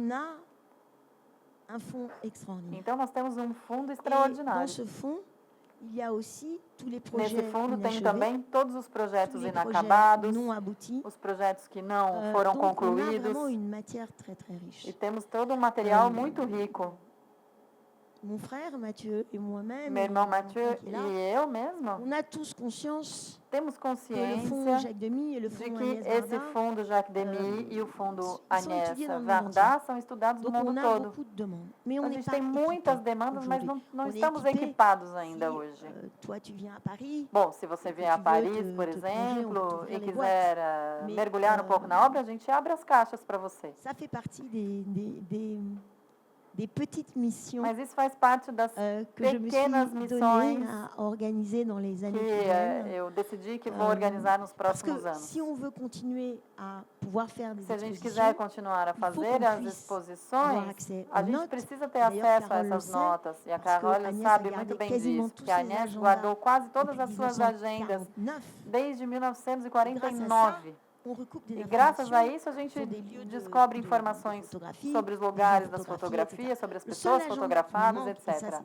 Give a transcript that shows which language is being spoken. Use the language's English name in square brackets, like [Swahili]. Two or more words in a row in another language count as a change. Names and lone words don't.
[Portuguese] Então, nós temos um fundo extraordinário. Nesse fundo tem também todos os projetos inacabados, os projetos que não foram concluídos. E temos todo um material muito rico. [French] Mon frère Mathieu et moi-même, [Portuguese] meu irmão Mathieu e eu mesma, temos consciência de que esse fundo Jacques Demy e o fundo Agnès Varda são estudados no mundo todo. A gente tem muitas demandas, mas não estamos equipados ainda hoje. Bom, se você vier a Paris, por exemplo, e quiser mergulhar um pouco na obra, a gente abre as caixas para você. [French] Des petites missions [Portuguese] Mas isso faz parte das pequenas missões que eu decidi que vou organizar nos próximos anos. [French] Se on veut continuer à pouvoir faire des [Portuguese] Se a gente quiser continuar a fazer as exposições, a gente precisa ter acesso a essas notas. E a Carole sabe muito bem disso, que a Agnès guardou quase todas as suas agendas desde 1949. E graças a isso a gente descobre informações sobre os lugares das fotografias, sobre as pessoas fotografadas, etc.